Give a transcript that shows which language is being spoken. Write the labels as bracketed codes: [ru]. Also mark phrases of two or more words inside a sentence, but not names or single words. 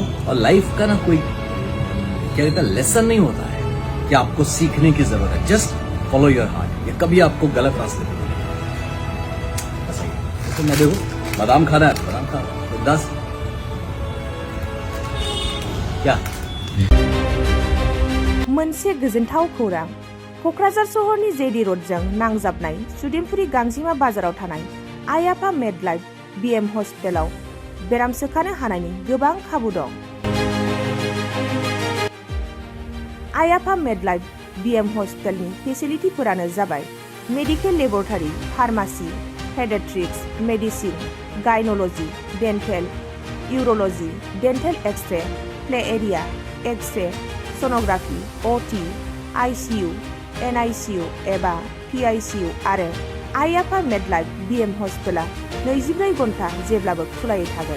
[hi] और लाइफ का ना कोई क्या कहता है लेसन नहीं होता है कि आपको सीखने की जरूरत है, [en] just follow your heart. [hi] ये कभी आपको गलत रास्ते पे नहीं लेगा। ऐसा ही है। तो मैं देखो बादाम खाना है, बादाम खा, बिंदास। क्या [brx] मोनसे गोजोनथाव खौरां। क'क्राझार सहरनि जेडि र'डजों नांजाबनाय सुदेमपुरि गांजिमा बाजाराव थानाय आइ आफा मेडलाइफ बिएम हस्पिटालाव बेराम सोखानो हानायनि गोबां खाबु दं। आइ आफा मेडलाइफ बिएम हस्पिटालनि फेसिलिटिफोरानो जाबाय [en] medical laboratory, [brx] फार्मासि, पेडियाट्रिक्स, मेडिसिन, गाइनोलजि, डेन्टेल, इउर'लजि, [en] dental X-ray, play area, [brx] एक्सरे, सन'ग्राफि, अटि, आइसिइउ, एनआइसिइउ एबा पिआइसिइउ आरो आइ आफा मेडलाइफ बिएम हस्पिटाला 24 घन्टा जेब्लाबो खुलायै थागोन।